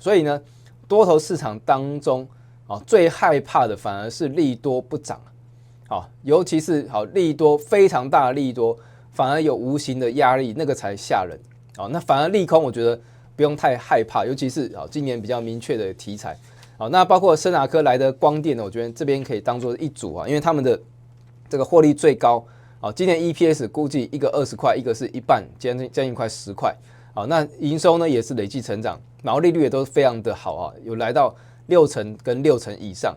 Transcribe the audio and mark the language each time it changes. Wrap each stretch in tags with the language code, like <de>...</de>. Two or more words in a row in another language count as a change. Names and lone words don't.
<zh>所以呢，多头市场当中最害怕的反而是利多不涨，尤其是利多非常大的利多，反而有无形的压力，那个才吓人。那反而利空我觉得不用太害怕，尤其是今年比较明确的题材。那包括昇達科來的光電呢，我覺得這邊可以當做一組因為他們的這個獲利最高，今年 EPS 估計一個20塊，一個是一半，將近快10塊。那營收呢也是累計成長，毛利率也都非常的好有來到60%跟60%以上。</zh>